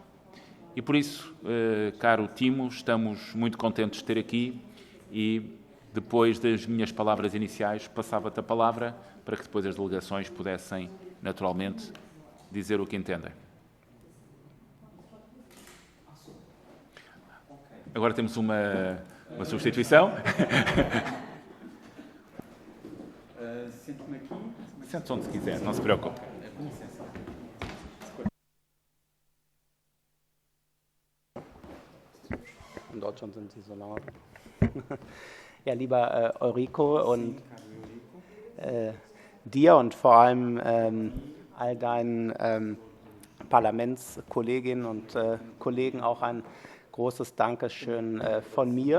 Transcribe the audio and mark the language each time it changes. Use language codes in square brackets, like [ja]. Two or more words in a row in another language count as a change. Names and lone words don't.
[pt] E por isso, caro Timo, estamos muito contentes de ter aqui e, depois das minhas palavras iniciais, passava-te a palavra para que depois as delegações pudessem, naturalmente, dizer o que entendem. Agora temos uma substituição. Sento-me aqui. Sente-se onde quiser, não se preocupe. [de] In Deutschland sind sie so laut. Ja, lieber Eurico und dir und vor allem all deinen Parlamentskolleginnen und Kollegen auch ein großes Dankeschön von mir.